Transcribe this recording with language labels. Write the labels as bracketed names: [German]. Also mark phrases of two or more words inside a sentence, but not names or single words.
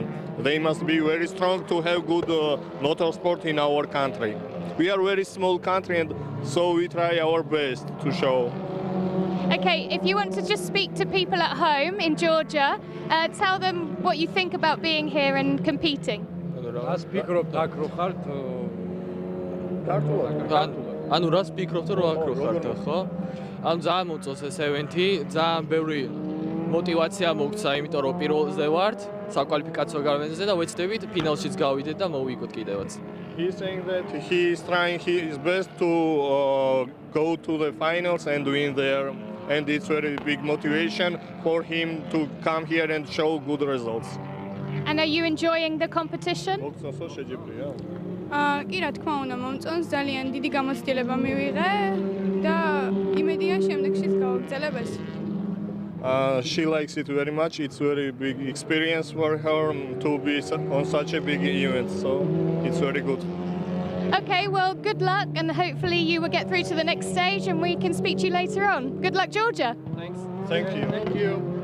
[English] They must be very strong to have good motorsport in our country. We are a very small country, and so we try our best to show. Okay, if you want to just speak to people at home in Georgia, tell them what you think about being here and competing. [Georgian] რას ფიქრობთ აქ რო ხართ? ანუ რას ფიქრობთ რომ აქ რო ხართ, ხო? ანუ ძალიან მოწონს ეს ევენთი, ძალიან ბევრი мотивация მოგცა, იმიტომ რომ პირველზე ვართ, საკვალიფიკაციო გარეშეზე და ვეცდებით ფინალშიც გავიდეთ და მოვიგოთ კიდევაც. [English] He's saying that he is trying his best to go to the finals and win there, and it's very big motivation for him to come here and show good results. And are you enjoying the competition? [Georgian] კი რა თქმა უნდა მომწონს ძალიან დიდი გამოცდილება მივიღე და იმედია შემდეგშიც გავაგრძელებ ეს. [English] She likes it very much. It's very big experience for her to be on such a big event, so it's very good. Okay, well, good luck, and hopefully you will get through to the next stage and we can speak to you later on. Good luck, Georgia. Thanks. Thank you. Thank you.